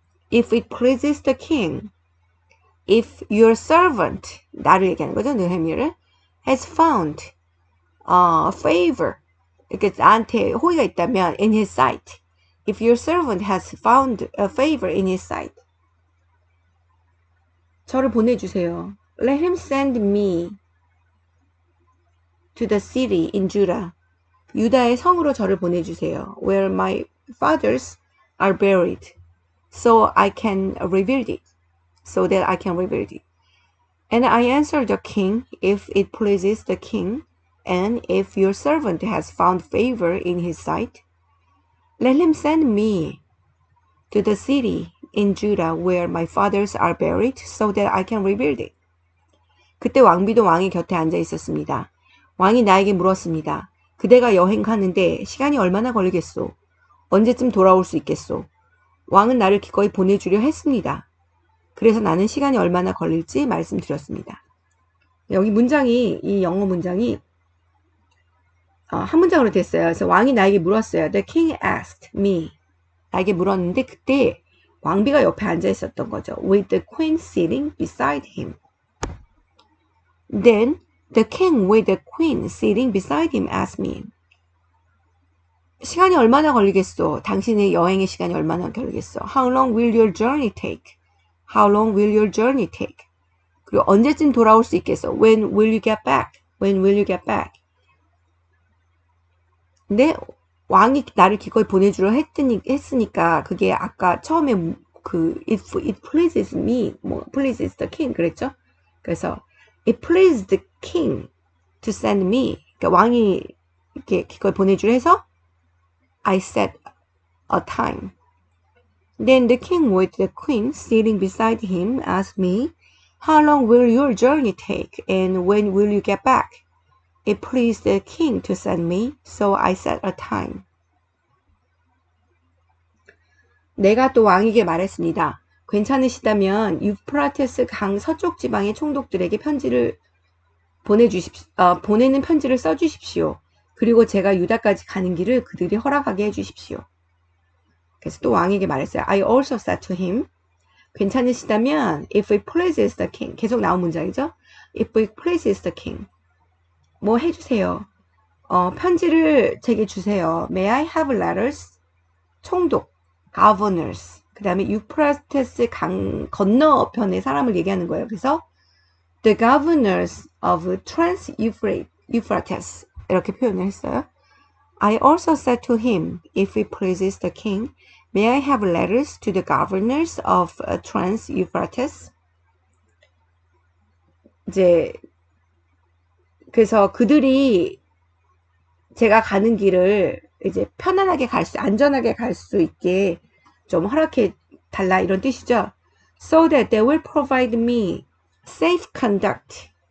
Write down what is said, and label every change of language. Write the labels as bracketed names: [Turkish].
[English] If it pleases the king, if your servant, [Korean] 나를 얘기하는 거죠, 느헤미야를, [English] has found favor, [Korean] 이렇게 나한테 호의가 있다면, [English] in his sight, if your servant has found a favor in his sight, [Korean] 저를 보내주세요. [English] Let him send me to the city in Judah. [Korean] 유다의 성으로 저를 보내주세요. [English] Where my fathers are buried, so I can rebuild it. So that I can rebuild it. And I answered the king, if it pleases the king, and if your servant has found favor in his sight, let him send me to the city in Judah where my fathers are buried, so that I can rebuild it. [Korean] 그때 왕비도 왕의 곁에 앉아 있었습니다. 왕이 나에게 물었습니다. 그대가 여행 가는데 시간이 얼마나 걸리겠소? 언제쯤 돌아올 수 있겠소? 왕은 나를 기꺼이 보내주려 했습니다. 그래서 나는 시간이 얼마나 걸릴지 말씀드렸습니다. 여기 문장이, 이 영어 문장이 한 문장으로 됐어요. 그래서 왕이 나에게 물었어요. [English] The king asked me. [Korean] 나에게 물었는데 그때 왕비가 옆에 앉아 있었던 거죠. [English] With the queen sitting beside him. Then the king with the queen sitting beside him asked me. [Korean] 시간이 얼마나 걸리겠소? 당신의 여행의 시간이 얼마나 걸리겠소? [English] How long will your journey take? How long will your journey take? [Korean] 그리고 언제쯤 돌아올 수 있겠어? [English] When will you get back? When will you get back? [Korean] 근데 왕이 나를 기꺼이 보내주려 했으니까 그게 아까 처음에 그 [English] if it pleases me, [Korean] 뭐 [English] pleases the king [Korean] 그랬죠? [English] 그래서 it pleased the king to send me. [Korean] 그러니까 왕이 이렇게 기꺼이 보내주려 해서 [English] I set a time. Then the king with the queen sitting beside him asked me, How long will your journey take, and when will you get back? It pleased the king to send me, so I set a time. [Korean] 내가 또 왕에게 말했습니다. 괜찮으시다면 유프라테스 강 서쪽 지방의 총독들에게 편지를 보내는 편지를 써주십시오. 그리고 제가 유다까지 가는 길을 그들이 허락하게 해주십시오. 그래서 또 왕에게 말했어요. [English] I also said to him, 괜찮으시다면 if it pleases the king, [Korean] 계속 나온 문장이죠. [English] If it pleases the king, [Korean] 뭐 해주세요. 편지를 제게 주세요. [English] May I have letters? [Korean] 총독, governors. 그 다음에 유프라테스 강 건너편의 사람을 얘기하는 거예요. 그래서 [English] the governors of Trans-Euphrates [Korean] 이렇게 표현을 했어요. [English] I also said to him, if it pleases the king, may I have letters to the governors of Trans-Euphrates? [Korean] 이제 그래서 그들이 제가 가는 길을 이제 편안하게 안전하게 갈 수 있게 좀 허락해 달라 이런 뜻이죠. [English] So that they will provide me safe conduct.